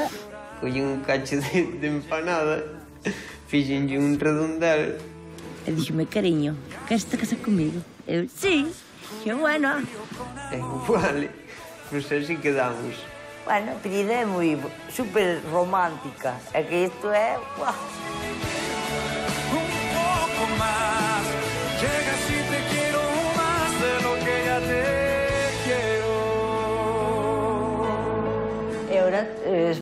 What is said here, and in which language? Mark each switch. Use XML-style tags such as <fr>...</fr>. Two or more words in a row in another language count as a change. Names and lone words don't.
<gl>Collí un cacho de empanada, fixenlle un redondel. E dixome, cariño, queres te casar comigo?</gl> <es>Eu, sí. Que bueno.</es> <gl>Vale, pois así quedamos. Bueno, a pedida é moi super romántica. É que isto é... Uah.</gl> <es>Un poco más, llega si te quiero más de lo que ya te quiero.</es> <gl>E ahora</gl>